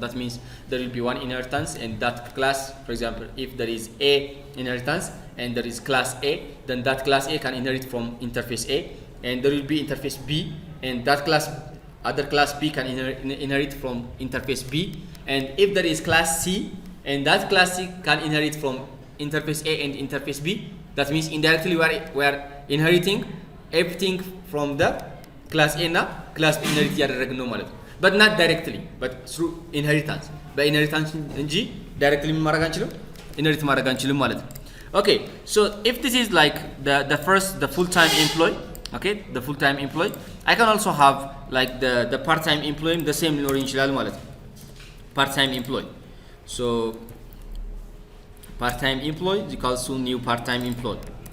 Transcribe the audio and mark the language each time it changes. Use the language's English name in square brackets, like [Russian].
[English] That means there will be one inheritance and that class, for example if there is A inheritance and there is class A, then that class A can inherit from interface A, and there will be interface B, and that other class B can inherit from interface B, and if there is class C and that class C can inherit from interface A and interface B, that means indirectly we are inheriting everything from the class A na class B inherit [Amharic] ያደረግን ነው ማለት ነው. [English] But not directly, but through inheritance. [Amharic] በኢንሄሪታንስ እንጂ directly ማድረግ አንችልም inherit ማድረግ አንችልም ማለት ነው. [English] Okay, so if this is like the full time employee, okay, the full time employee, I can also have like the part time employee the same [Amharic] ሊኖር ይችላል ማለት ነው. [English] Part time employee. So part time employee is equals to new part time employee.